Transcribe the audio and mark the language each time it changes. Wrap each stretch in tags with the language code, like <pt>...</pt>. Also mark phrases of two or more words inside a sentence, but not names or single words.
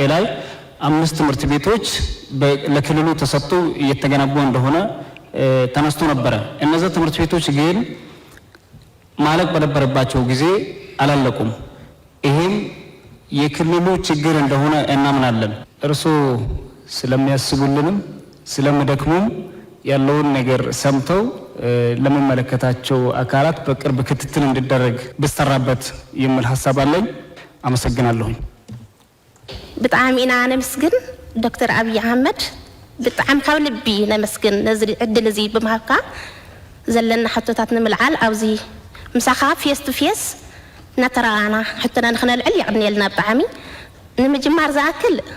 <am>ላይ 5 ትምህርት ቤቶች ለክልሉ ተሰጥቶ እየተገነቡ እንደሆነ ተነስቶ ነበረ። እነዛ ትምህርት ቤቶች ግን ማለቅ በነበረባቸው ጊዜ አላለቁም። ይሄም የክልሉ ችግር እንደሆነ እናምናለን። እርስዎ ስለሚያስቡልንም ስለሚደክሙም ያለውን ነገር ሰምተው ለመመለከታቸው አካላት በቅርብ ክትትል እንዲደረግ ብሰራበት የሚል ሀሳብ አለኝ። አመሰግናለሁ።</am> <ti>ብጣዕሚ ኢና ነመስግን ዶክተር አብይ አህመድ ብጣዕሚ ካብ ልቢ ነመስግን ነዚ ዕድል እዚ ብምሃብካ ዘለና ሕቶታት ንምልዓል ኣብዚ ምሳኻ</ti> <en>face to face</en> <ti>እናተረኣና ሕቶና ንክነልዕል ይቅድነልና ብጣዕሚ ንምጅማር ዝኣክል</ti>